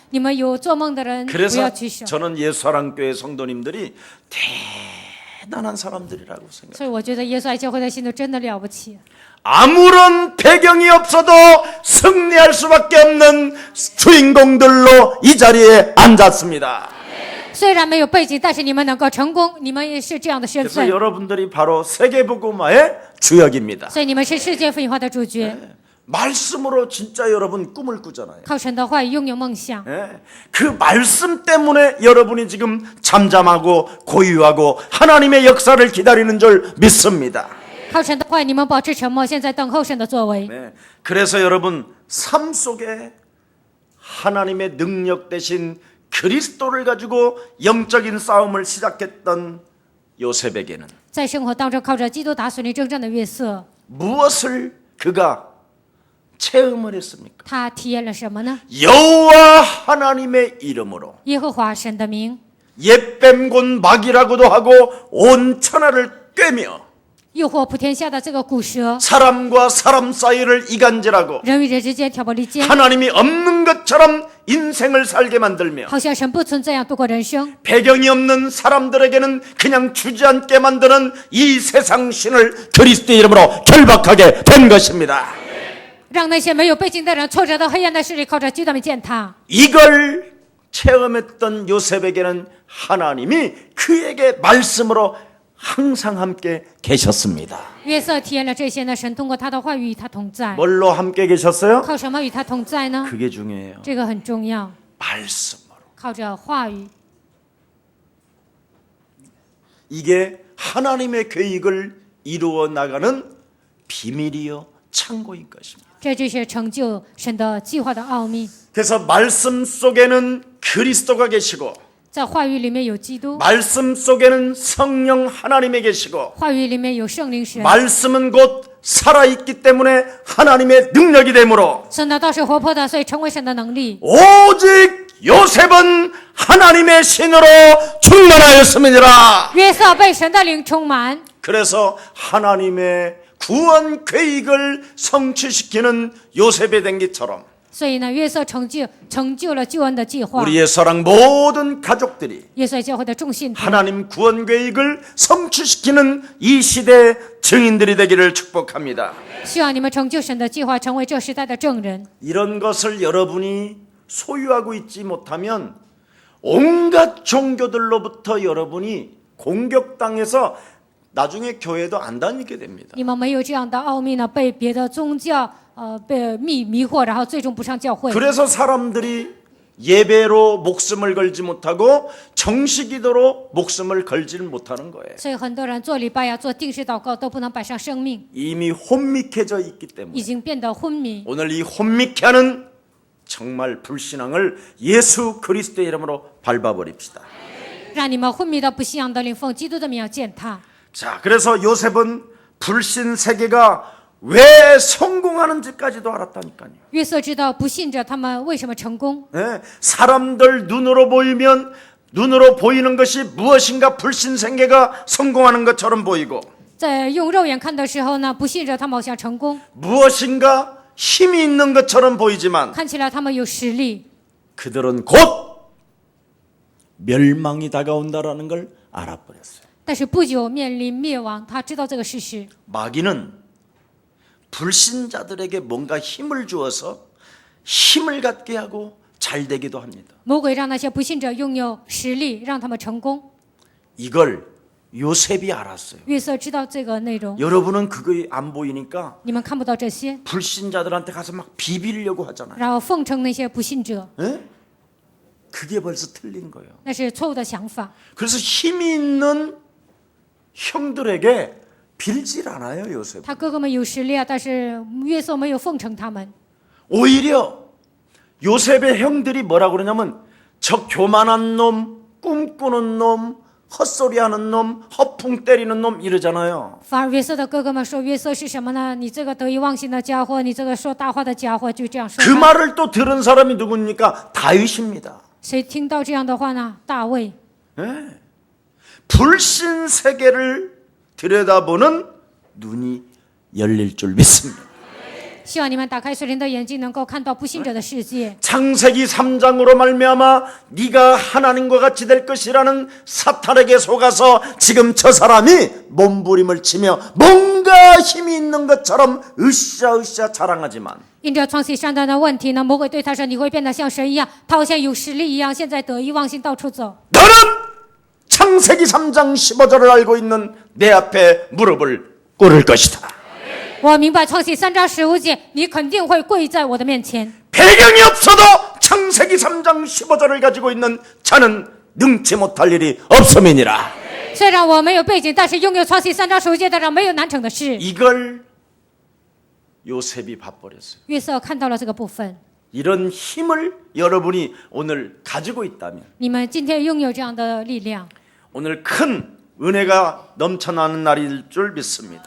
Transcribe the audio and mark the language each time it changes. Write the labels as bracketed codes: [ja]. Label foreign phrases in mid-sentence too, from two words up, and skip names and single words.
[zh] 你们有做梦的人，不要 [ko] 그래서 [zh] 举手。 [ko] 저는 예수사랑교회 성도님들이 대단한 사람들이라고 생각해요. [zh] 所以我觉得耶稣爱教会的信徒真的了不起。 [ko] 아무런 배경이 없어도 승리할 수밖에 없는 주인공들로 이 자리에 앉았습니다. [zh] 虽然没有背景，但是你们能够成功，你们也是这样的身 [ko] 그래서 [zh] 份。 [ko] 여러분들이 바로 세계복음화의 주역입니다. [zh] 所以你们是世界福音化的主角， [ko] 말씀으로 진짜 여러분 꿈을 꾸잖아요. [zh] 靠神的话语拥有梦想。 [ko] 예, 그 말씀 때문에 여러분이 지금 잠잠하고 고유하고 하나님의 역사를 기다리는 줄 믿습니다. [zh] 靠神的话语，你们保持沉默，现在等候神的作为。 [ko] 네, 그래서 여러분 삶 속에 하나님의 능력 대신 그리스도를 가지고 영적인 싸움을 시작했던 요셉에게는 [zh] 在生活当中，靠着基督打属灵征战的约瑟， [ko] 무엇을 그가 체험을 했습니까? [zh] 他体验了什么呢？ [ko] 여호와 하나님의 이름으로 [zh] 耶和华神的名， [ko] 옛뱀 곧 마귀라고도 하고 온 천하를 꿰며 [zh] 诱惑普天下的这个古蛇， [ko] 사람과 사람 사이를 이간질하고 [zh] 人与人之间挑拨离间， [ko] 하나님이 없는 것처럼 인생을 살게 만들며 [zh] 好像神不存在一样度过人生。 [ko] 배경이 없는 사람들에게는 그냥 주저앉게 만드는 이 세상 신을 그리스도의 이름으로 결박하게 된 것입니다. [zh] 让那些没有背景的人挫折到黑暗的势力，靠着基督的践踏。 [ko] 이걸 체험했던 요셉에게는 하나님이 그에게 말씀으로 항상 함께 계셨습니다. [zh] 约瑟体验了这些呢，神通过他的话语与他同在。 [ko] 뭘로 함께 계셨어요? [zh] 靠什么与他同在呢？ [ko] 그게 중요해요. [zh] 这个很重要， [ko] 말씀으로. [zh] 靠着话语。 [ko] 이게 하나님의 계획을 이루어 나가는 비밀이요 창고인 것입니다. [zh] 这就是成就神的计划的奥秘。 [ko] 그래서 말씀 속에는 그리스도가 계시고 [zh] 在话语里面有基督， [ko] 말씀 속에는 성령 하나님이 계시고 [zh] 话语里面有圣灵神。 [ko] 말씀은 곧 살아있기 때문에 하나님의 능력이 되므로 [zh] 神的道是活泼的，所以成为神的能力。 [ko] 오직 요셉은 하나님의 신으로 충만하였음이니라. [zh] 约瑟被神的灵充满， [ko] 그래서 하나님의 구원 계획을 성취시키는 요셉의 댕기처럼 [zh] 所以呢，约瑟成就了救恩的计划。 [ko] 우리의 사랑 모든 가족들이 [zh] 约瑟教会的众信徒， [ko] 하나님 구원 계획을 성취시키는 이 시대의 증인들이 되기를 축복합니다. [zh] 希望你们成就神的计划，成为这时代的证人。 [ko] 이런 것을 여러분이 소유하고 있지 못하면 온갖 종교들로부터 여러분이 공격당해서 나중에 교회도 안 다니게 됩니다. [zh] 你们没有这样的奥秘呢，被别的宗教被迷惑，然后最终不上教会。 [ko] 그래서 사람들이 예배로 목숨을 걸지 못하고 정식기도로 목숨을 걸지를 못하는 거예요. [zh] 所以很多人做礼拜呀、做定时祷告都不能摆上生命， [ko] 이미 혼미해져 있기 [zh] 已 [ko] 때문에 [zh] 经变得昏迷。 [ko] 오늘 이 혼미케하는 정말 불신앙을 예수 그리스도의 이름으로 밟아버립시다. [zh] 让你们昏迷的不信仰的灵奉基督的名要践踏。 [ko] 자, 그래서 요셉은 불신 세계가 왜 성공하는지까지도 알았다니까요. [zh] 约瑟知道不信者他们为什么成功， [ko] 예, 사람들 눈으로 보이면 눈으로 보이는 것이 무엇인가 불신 세계가 성공하는 것처럼 보이고 [zh] 在用肉眼看的时候呢，不信者他们好像成功， [ko] 무엇인가 힘이 있는 것처럼 보이지만 [zh] 看起来他们有实力， [ko] 그들은 곧 멸망이 다가온다라는 걸 알아버렸어요. [zh] 但是不久面临灭亡。他知道这个事实。 [ko] 마귀는 불신자들에게 뭔가 힘을 주어서 힘을 갖게 하고 잘 되기도 합니다. [zh] 魔鬼让那些不信者拥有实力，让他们成功。 [ko] 이걸 요셉이 알았어요. [zh] 约瑟知道这个内容， [ko] 여러분은 그거 안 보이니까 [zh] 你们看不到这些， [ko] 불신자들한테 가서 막 비비려고 하잖아요. [zh] 然后奉承那些不信者， [ko] 예? 그게 벌써 틀린 거예요. [zh] 那是错误的想法。 [ko] 그래서 힘이 있는 형들에게 빌질 않아요, 요셉. [zh] 他哥哥们有实力啊，但是约瑟没有奉承他们。 [ko] 오히려 요셉의 형들이 뭐라고 그러냐면 저 교만한 놈, 꿈꾸는 놈, 헛소리하는 놈, 허풍 때리는 놈 이러잖아요. [zh] 反而约瑟的哥哥们说约瑟是什么呢？你这个得意忘形的家伙，你这个说大话的家伙，就这样说 [ko] 그 [zh] 他。 [ko] 말을 또 들은 사람이 누굽니까? 다윗입니다. [zh] 谁听到这样的话呢？大卫。 [ko] 불신 세계를 들여다보는 눈이 열릴 줄 믿습니다. [zh] 希望你们打开属灵的眼睛，能够看到不信者的世界。 [ko] 창세기 3장으로 말미암아 네가 하나님과 같이 될 것이라는 사탄에게 속아서 지금 저 사람이 몸부림을 치며 뭔가 힘이 있는 것처럼 으쌰으쌰 자랑하지만 [zh] 因着创世上端的问题呢，魔鬼对他说：“你会变得像神一样，他好像有实力一样，现在得意忘形，到处走。 [ko] 너는 창세기 3장 15절을 알고 있는 내 앞에 무릎을 꿇을 것이다. [zh] 我明白创世3章15节，你肯定会跪在我的面前。 [ko] 배경이 없어도 창세기 3장 15절을 가지고 있는 자는 능치 못할 일이 없음이니라. [zh] 虽然我没有背景，但是拥有创世3章15节的人没有难成的事。 [ko] 이걸 요셉이 봐버렸어요. [zh] 约瑟看到了这个部分， [ko] 이런 힘을 여러분이 오늘 가지고 있다면 [zh] 你们今天拥有这样的力量， [ko] 오늘 큰 은혜가 넘쳐나는 날일 줄 믿습니다.